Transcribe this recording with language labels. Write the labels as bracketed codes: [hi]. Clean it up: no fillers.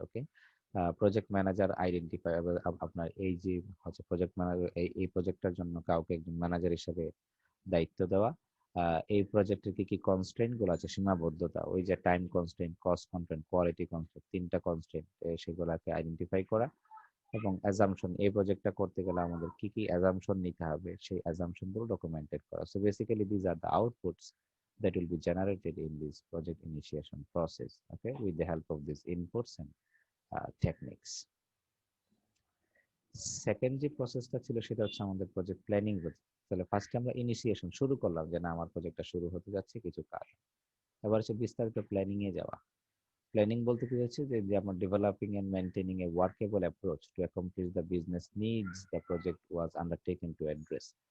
[bn] ওকে, project manager identify, আপনার এই যে হচ্ছে প্রজেক্ট ম্যানেজার এই প্রজেক্টটার জন্য কাউকে একজন ম্যানেজার হিসেবে দায়িত্ব দেওয়া। এই প্রজেক্টের কি কি কনস্ট্রেন্ট গুলো আছে, সীমাবদ্ধতা, ওই যে time constraint, cost constraint, quality constraint, তিনটা কনস্ট্রেন্ট সেগুলোকে আইডেন্টিফাই করা। এবং অ্যাজাম্পশন, এই প্রজেক্টটা করতে গেলে আমাদের কি কি অ্যাজাম্পশন নিতে হবে সেই অ্যাজাম্পশন গুলো ডকুমেন্টেড করা। [en] So basically these are the outputs that will be generated in this project initiation process, okay, with the help of these inputs and techniques. [bn] Second যে প্রসেসটা ছিল সেটা হচ্ছে আমাদের প্রজেক্ট প্ল্যানিং। তাহলে ফার্স্টে আমরা ইনিশিয়েশন শুরু করলাম যে না, আমার প্রজেক্টটা শুরু হতে যাচ্ছে, কিছু কাজ। এবার হচ্ছে বিস্তারিত প্ল্যানিং এ যাওয়া। প্ল্যানিং বলতে কি হচ্ছে যে আমরা [en] Developing and maintaining a workable approach to accomplish the business needs the project was undertaken to address.